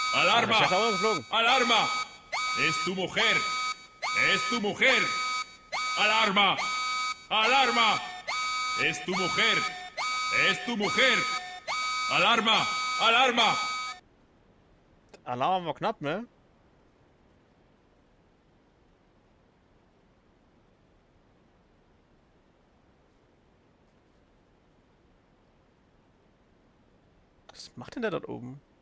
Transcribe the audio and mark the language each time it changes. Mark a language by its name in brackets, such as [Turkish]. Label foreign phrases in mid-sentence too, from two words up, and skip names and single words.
[Spanish] Alarma. [German] Der ist auch geflogen. [Spanish] Alarma. Es tu mujer. Es tu mujer. Alarma. Alarma. Es tu mujer. Es tu mujer. Alarma. Alarma. [German] Alarm war knapp, ne? Was macht denn der dort oben?